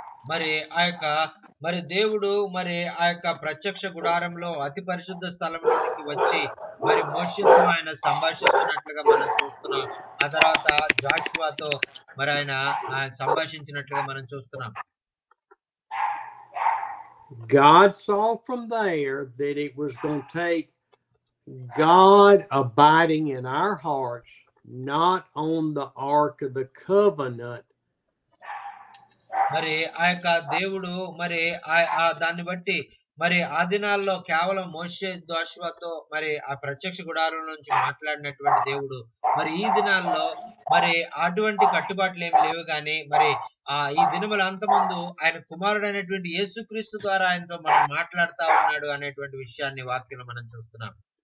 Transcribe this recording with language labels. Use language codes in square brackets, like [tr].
[te] మరి మరి దేవుడు మరి ఆ యొక్క ప్రత్యక్ష గుడారంలో అతి పరిశుద్ధ స్థలంలోకి వచ్చి మరి మోషేతో ఆయన సంభాషిస్తున్నట్లుగా మనం చూస్తున్నాం. ఆ తర్వాత జాషువాతో మరి ఆయన సంభాషించినట్లుగా మనం చూస్తున్నాం. [en] God saw from there that it was going to take God abiding in our hearts, not on the Ark of the Covenant, [te] మరి ఆ యొక్క దేవుడు మరి దాన్ని బట్టి మరి ఆ దినాల్లో కేవలం మోషే దోషువతో మరి ఆ ప్రత్యక్ష గుడారం నుంచి మాట్లాడినటువంటి దేవుడు మరి ఈ దినాల్లో మరి అటువంటి కట్టుబాట్లు ఏమి లేవు గాని మరి ఈ దినముల అంతమందు ఆయన కుమారుడైనటువంటి యేసుక్రీస్తు ద్వారా ఆయనతో మనం మాట్లాడుతా ఉన్నాడు అనేటువంటి విషయాన్ని వాక్యంలో మనం చూస్తున్నాం.